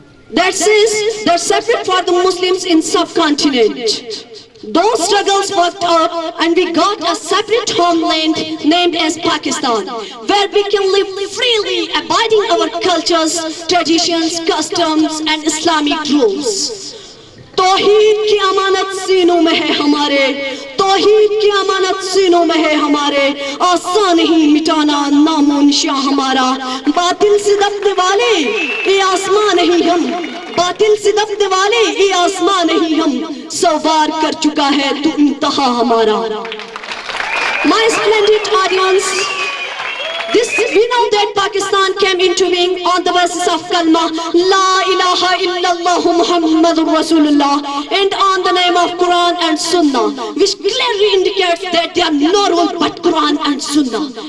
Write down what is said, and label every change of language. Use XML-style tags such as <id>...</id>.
<en>That says they're separate for the Muslims in subcontinent. Those struggles worked out and we got a separate homeland named as Pakistan, where we can live freely, abiding our cultures, traditions, customs and Islamic rules.</en> <hi>तौहीद की अमानत सीनों में है हमारे, तौहीद की अमानत सीनों में है हमारे, आसान नहीं मिटाना नामो निशां हमारा। बातिल से दबने वाले ये आसमां नहीं हम, बातिल से दबने वाले ये आसमां नहीं हम, 100 बार कर चुका है तू इंतहा हमारा।</hi> <en>My splendid audience, we know that Pakistan came into being on the basis of kalma La ilaha illallah Muhammadur Rasulullah and on the name of Quran and Sunnah, which clearly indicates that there are no rule but Quran and Sunnah.</en>